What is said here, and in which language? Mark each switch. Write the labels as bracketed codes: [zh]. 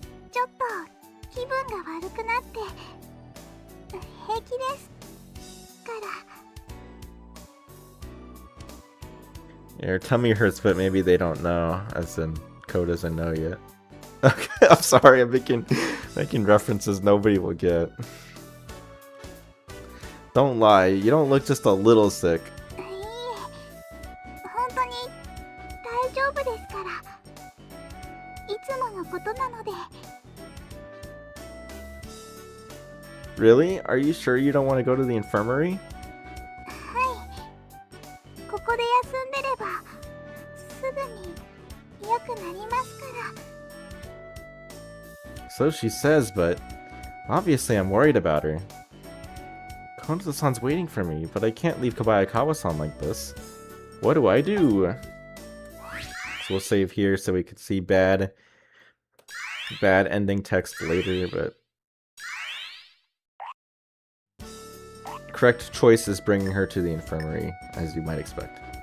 [ja] ちょっと気分が悪くなって平気ですから。 [en] Your tummy hurts, but maybe they don't know, as in Ko doesn't know yet. Okay, I'm sorry, I'm making references nobody will get. Don't lie, you don't look just a little sick. [ja] いいえ、本当に大丈夫ですから。つものことなので。 [en] Really? Are you sure you don't want to go to the infirmary? [ja] ここで休んでればすぐに良くなりますから。 [en] So she says, but obviously I'm worried about her. Konoto-san's waiting for me, but I can't leave Kobayakawa-san like this. What do I do? So we'll save here so we could see bad ending text later, but correct choice is bringing her to the infirmary, as you might expect.